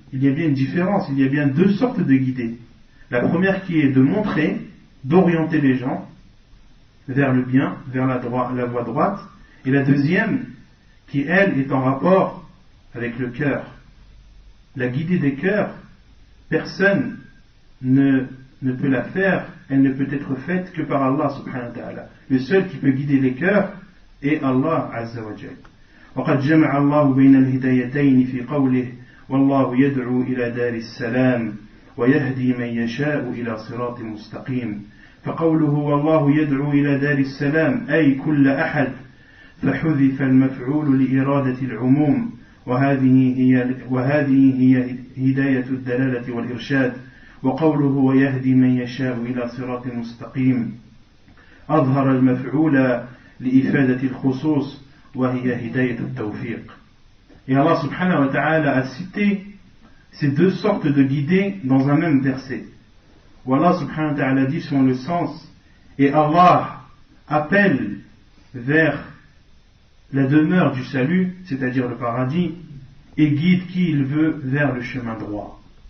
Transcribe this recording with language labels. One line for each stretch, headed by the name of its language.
French: Il y a bien une différence, il y a bien deux sortes de guidées. La première qui est de montrer, d'orienter les gens vers le bien, vers la voie droite, et la deuxième qui, elle, est en rapport avec le cœur. La guidée des cœurs, personne ne peut la faire, elle ne peut être faite que par Allah subhanahu wa ta'ala. Le seul qui peut guider les cœurs est Allah azza wa jal.
Arabic: وقد جمع الله بين الهدايتين في قوله والله يدعو إلى دار السلام ويهدي من يشاء إلى صراط مستقيم. فقوله والله يدعو إلى دار السلام أي كل أحد، فحذف المفعول لإرادة العموم، وهذه هي هداية الدلالة والإرشاد. وقوله ويهدي من يشاء إلى صراط مستقيم أظهر المفعول لإفادة الخصوص وهي هداية التوفيق.
French: Et Allah subhanahu wa ta'ala a cité ces deux sortes de guidées dans un même verset. Où Allah subhanahu wa ta'ala dit selon le sens, et Allah appelle vers la demeure du salut, c'est-à-dire le paradis, et guide qui il veut vers le chemin droit.